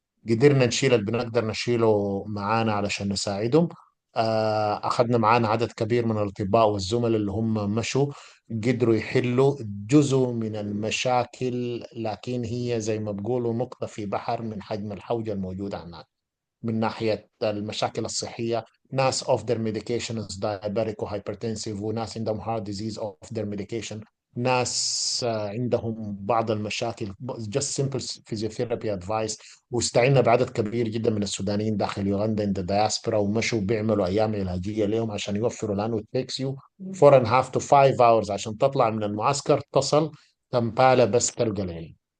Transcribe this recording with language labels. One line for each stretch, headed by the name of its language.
Arabic: قدرنا نشيل اللي بنقدر نشيله معانا علشان نساعدهم. أخذنا معانا عدد كبير من الأطباء والزملاء اللي هم مشوا، قدروا يحلوا جزء من المشاكل، لكن هي زي ما بقولوا نقطة في بحر من حجم الحوجة الموجودة هناك. من ناحية المشاكل الصحية، ناس
English: off their medications diabetic
Arabic: و
English: hypertensive،
Arabic: وناس عندهم
English: heart disease off their medication،
Arabic: ناس عندهم بعض المشاكل
English: just simple physiotherapy advice.
Arabic: واستعنا بعدد كبير جدا من السودانيين داخل يوغندا
English: in the diaspora،
Arabic: ومشوا بيعملوا أيام علاجية لهم عشان يوفروا، لأنه
English: it takes you 4.5 to 5 hours
Arabic: عشان تطلع من المعسكر تصل كمبالة بس تلقى العلاج.